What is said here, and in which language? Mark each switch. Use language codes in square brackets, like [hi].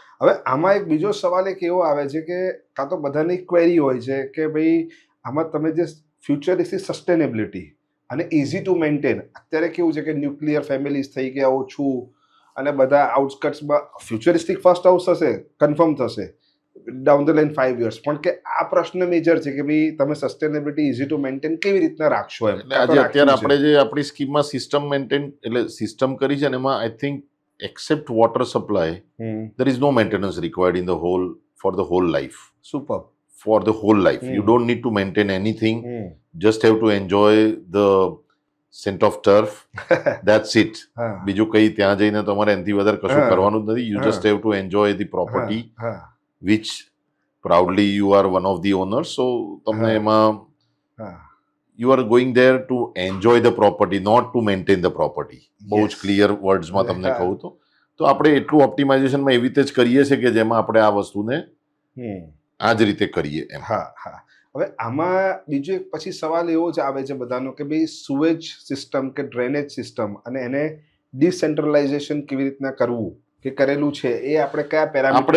[gu] હવે આમાં એક બીજો સવાલ એક એવો આવે છે કે કાં તો બધાની ક્વેરી હોય છે કે ભાઈ આમાં તમે જે ફ્યુચરિસ્ટિક સસ્ટેનેબિલિટી અને [en] easy to maintain, [gu] અત્યારે કેવું છે કે ન્યુક્લિયર ફેમિલીઝ થઈ ગયા ઓછું અને બધા આઉટસ્કટ્સમાં ફ્યુચરિસ્ટિક ફર્સ્ટ હાઉસ થશે, કન્ફર્મ થશે [en] down the line 5 years, [gu] પણ કે આ પ્રશ્ન મેજર છે કે ભાઈ તમે સસ્ટેનેબિલિટી ઇઝી ટુ મેન્ટેન કેવી રીતના રાખશો એમ. એટલે આજે અત્યારે આપણે જે આપણી સ્કીમમાં સિસ્ટમ મેન્ટેન એટલે સિસ્ટમ કરી છે ને એમાં [en] I think except water supply, there is no maintenance required in the whole for the whole life. Super. For the whole life, you don't need to maintain anything. Just have to enjoy the scent of turf. That's it. [gu] બીજું કઈ ત્યાં જઈને તમારે એનાથી વધારે કશું કરવાનું જ નથી. [en] You just have to enjoy the property, which proudly you are one of the owners. So [gu] તમને એમાં [en] you are going there to enjoy the property, not to maintain the property. [gu] બહુ જ ક્લિયર વર્ડ્સમાં તમને કહું તો આપણે એટલું ઓપ્ટિમાઇઝેશનમાં એવી રીતે જ કરીએ છીએ કે જેમાં આપણે આ વસ્તુને આ જ રીતે કરીએ એમ. હવે આમાં બીજો એક પછી સવાલ એવો જ આવે છે બધાનો કે ભાઈ સુએજ સિસ્ટમ કે ડ્રેનેજ સિસ્ટમ અને એને ડિસેન્ટ્રલાઇઝેશન કેવી રીતના કરવું કે કરેલું છે એ આપણે કયા પેરામીટર